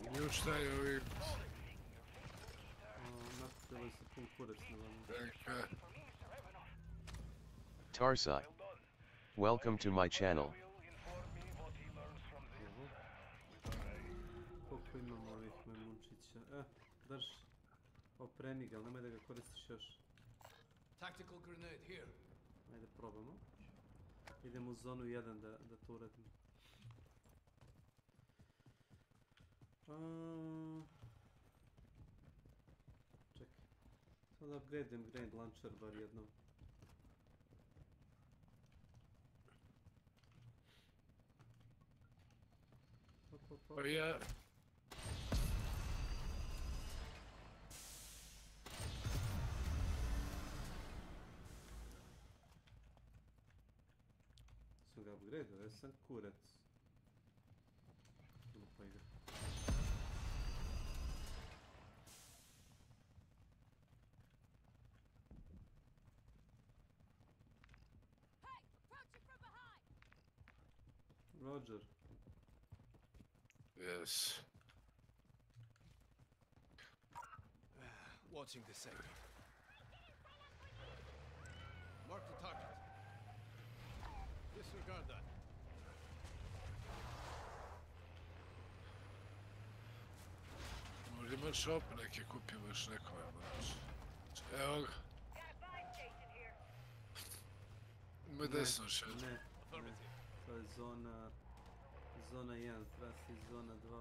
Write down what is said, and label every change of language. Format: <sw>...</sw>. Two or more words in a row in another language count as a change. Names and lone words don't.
<sr>šta je ovih... Nakupili su pun kurac na vama. Čekaj. Tarsai.</sr> <en>Welcome to my channel.</en> <sr>Koliko imamo ovih majmunčića? Drž. Opremi ga, ali nemoj da ga koristiš još.</sr> <en>Tactical grenade here.</en> <sr>Ajde, probamo. Idemo u zonu 1 da to uradimo. Čekaj. Sad da upgradem</sr> <en>grenade launcher</en> <sr>bar jednom. Pa ja... Sam ga upgradeo, jesam kurac. Lupa igra.</sr> <en>Roger. Yes. Watching the sector. Mark the target. Disregard that.</en> <sr>Možda imaš op neke, kupimo još nekome, moraš. Evo ga. Ima desno še. Ne. To je zona 1, treba si zona 2.</sr>